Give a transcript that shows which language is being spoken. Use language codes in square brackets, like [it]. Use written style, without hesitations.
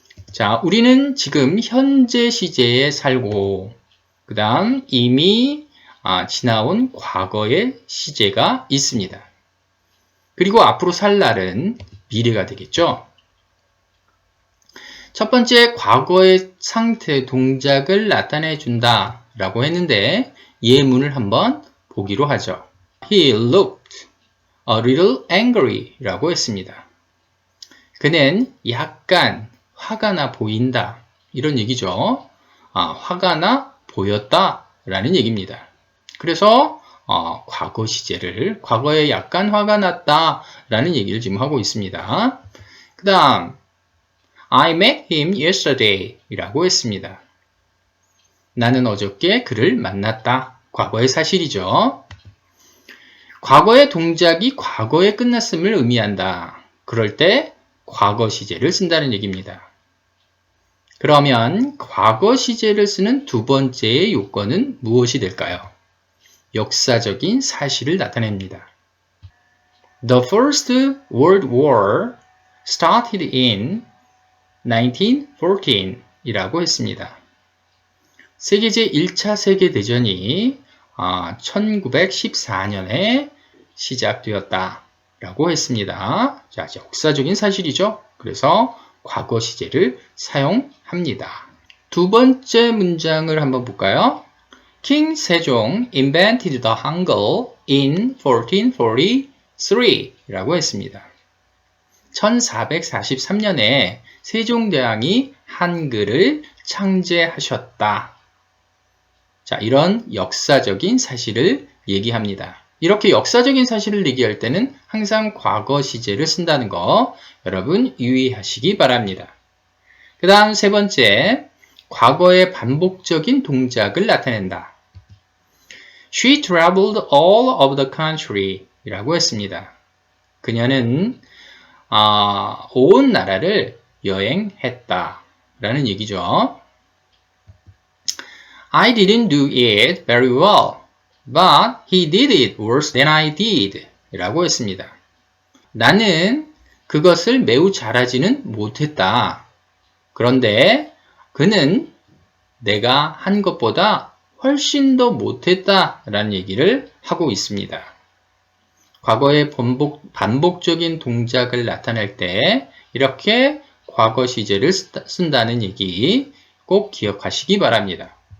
[ko] 자, 우리는 지금 현재 시제에 살고 그 다음 이미 지나온 과거의 시제가 있습니다. 그리고 앞으로 살 날은 미래가 되겠죠. 첫 번째, 과거의 상태, 동작을 나타내 준다 라고 했는데 예문을 한번 보기로 하죠. [en] He looked a little angry [ko] 라고 했습니다. 그는 약간 화가 나 보인다 이런 얘기죠. 화가 나 보였다 라는 얘기입니다. 그래서 과거 시제를 과거에 약간 화가 났다 라는 얘기를 지금 하고 있습니다. [en] 그 다음 I met him yesterday [ko] 라고 했습니다. 나는 어저께 그를 만났다. 과거의 사실이죠. 과거의 동작이 과거에 끝났음을 의미한다. 그럴 때 과거 시제를 쓴다는 얘기입니다. 그러면 과거 시제를 쓰는 두 번째의 요건은 무엇이 될까요? 역사적인 사실을 나타냅니다. [en] The First World War started in 1914 [ko] 이라고 했습니다. 세계제 1차 세계대전이 1914년에 시작되었다 라고 했습니다. 자, 역사적인 사실이죠. 그래서 과거 시제를 사용합니다. 두 번째 문장을 한번 볼까요? [en] King 세종 invented the Hangul in 1443 [ko] 라고 했습니다. 1443년에 세종대왕이 한글을 창제하셨다. 자, 이런 역사적인 사실을 얘기합니다. 이렇게 역사적인 사실을 얘기할 때는 항상 과거 시제를 쓴다는 거 여러분 유의하시기 바랍니다. 그 다음 세 번째, 과거의 반복적인 동작을 나타낸다. [en] She traveled all over the country [ko] 라고 했습니다. 그녀는 온 나라를 여행했다 라는 얘기죠. [en] I didn't do it very well, but he did it worse than I did [ko] 라고 했습니다. 나는 그것을 매우 잘하지는 못했다. 그런데 그는 내가 한 것보다 훨씬 더 못했다 라는 얘기를 하고 있습니다. 과거의 반복적인 동작을 나타낼 때 이렇게 과거 시제를 쓴다는 얘기 꼭 기억하시기 바랍니다.